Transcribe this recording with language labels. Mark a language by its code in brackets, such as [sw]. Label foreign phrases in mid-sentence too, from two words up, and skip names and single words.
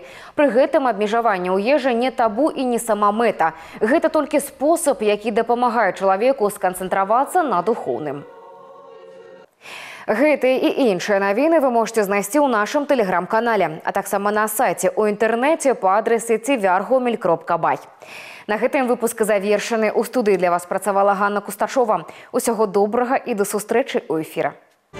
[be] Пры гэтым абмежаванне ў ежы не табу і не самамэта. Гэта толькі спосаб, які дапамагае чалавеку сканцэнтравацца на духоўным. Гэтыя і іншыя навіны вы можете знайсці ў нашым тэлеграм-канале, а таксама на сайце ў інтэрнэце па адрэсе tvr.gomel.by. На гэтым выпуск завершаны. У студыі для вас працавала Ганна Кусташова. Усяго добрага і да сустрэчы ў эфіры.